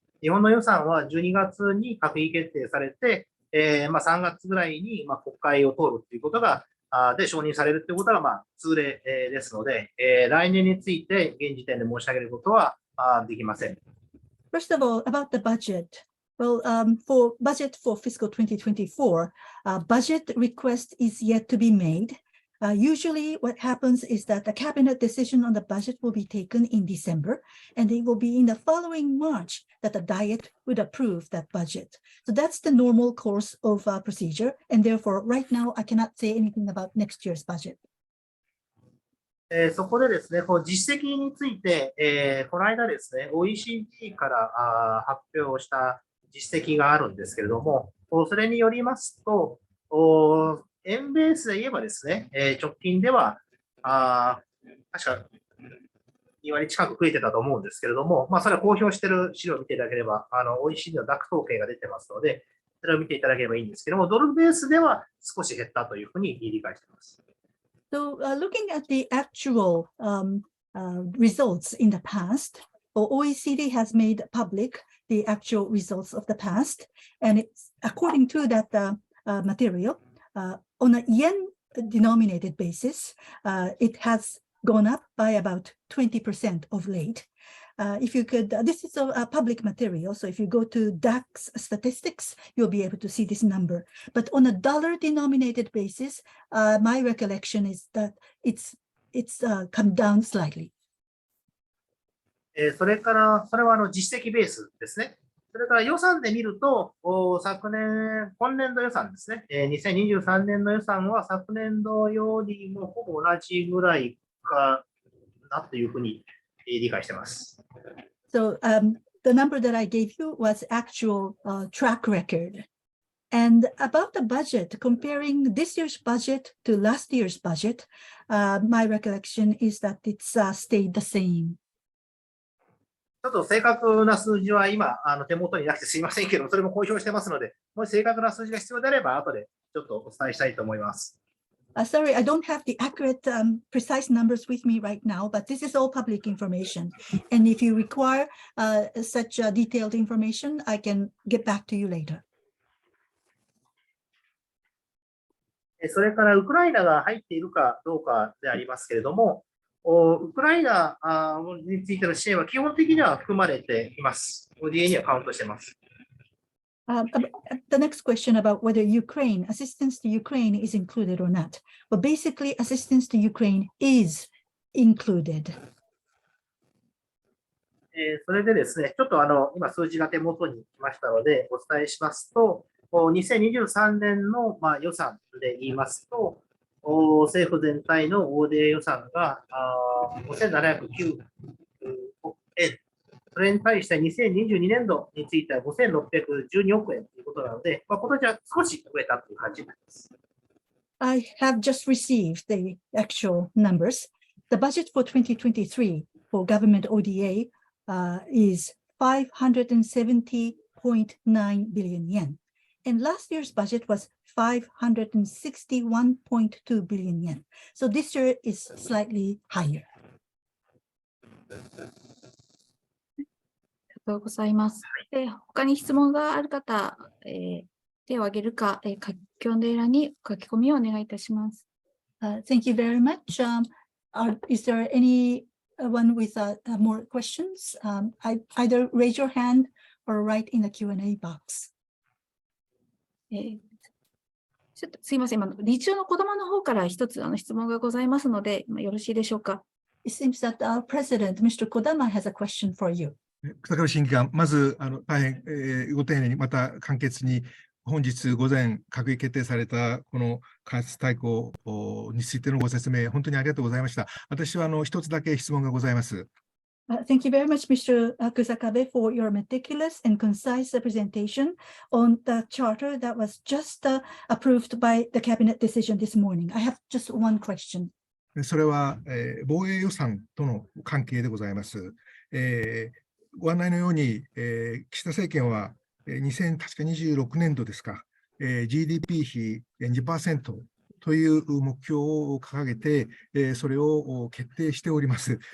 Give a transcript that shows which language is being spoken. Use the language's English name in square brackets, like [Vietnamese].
[Japanese] 日本の予算は12月に閣議決定されて、3月ぐらいに国会を通るということが、で承認されるということが通例ですので、来年について現時点で申し上げることはできません。 [English] First of all, about the budget. Well, for budget for fiscal 2024, budget request is yet to be made. Usually what happens is that the cabinet decision on the budget will be taken in December, and it will be in the following March that the Diet would approve that budget. So that's the normal course of procedure, and therefore right now I cannot say anything about next year's budget. [Japanese] そこでですね、こう実績について、この間ですね、OECD から発表した実績があるんですけれども、それによりますと、円ベースで言えばですね、直近では、確か2割近く増えてたと思うんですけれども、それは公表している資料を見ていただければ、OECD の DAC 統計が出てますので、それを見ていただければいいんですけれども、ドルベースでは少し減ったというふうに理解しています。 [English] So looking at the actual results in the past, OECD has made public the actual results of the past, and it's according to that material, on a yen-denominated basis, it has gone up by about 20% of late. If you could, this is a public material, so if you go to DAX statistics, you'll be able to see this number. But on a dollar-denominated basis, my recollection is that it's come down slightly. [Japanese] それから、それは実績ベースですね。それから予算で見ると、今年度予算ですね、2023年の予算は昨年度よりもほぼ同じぐらいかなというふうに理解しています。 [English] So the number that I gave you was actual track record. And about the budget, comparing this year's budget to last year's budget, my recollection is that it's stayed the same. [Japanese] ちょっと正確な数字は今、手元になくてすいませんけど、それも公表してますので、もし正確な数字が必要であれば、後でちょっとお伝えしたいと思います。 [English] Sorry, I don't have the accurate, precise numbers with me right now, but this is all public information. And if you require such detailed information, I can get back to you later. [Japanese] それからウクライナが入っているかどうかでありますけれども、ウクライナについての支援は基本的には含まれています。 ODA にはカウントしています。 [English] The next question about whether assistance to Ukraine is included or not. Well, basically, assistance to Ukraine is included. [Japanese] それでですね、ちょっと今数字が手元に来ましたので、お伝えしますと、2023年の予算で言いますと、政府全体の ODA 予算が5709億円。それに対して2022年度については5612億円ということなので、今年は少し増えたという感じになります。 [English] I have just received the actual numbers. The budget for 2023 for government ODA is 570.9 billion yen. And last year's budget was 561.2 billion yen. So this year is slightly higher. [Japanese] ありがとうございます。他に質問がある方、手を挙げるか、Q&A 欄に書き込みをお願いいたします。 [English] Thank you very much. Is there anyone with more questions? Either raise your hand or write in the Q&A box. [Japanese] ちょっとすいません、今、理事長の児玉の方から一つ質問がございますので、よろしいでしょうか。 [English] It seems that our president, Mr. Kodama, has a question for you. [Japanese] 草壁審議官、まず大変ご丁寧に、また簡潔に、本日午前、閣議決定されたこの開発大綱についてのご説明、本当にありがとうございました。私は一つだけ質問がございます。 [English] Thank you very much, Mr. KUSAKABE, for your meticulous and concise presentation on the charter that was just approved by the cabinet decision this morning. I have just one question. [Japanese] それは、防衛予算との関係でございます。ご案内のように、岸田政権は確か26年度ですか、 GDP 比 2% という目標を掲げて、それを決定しております。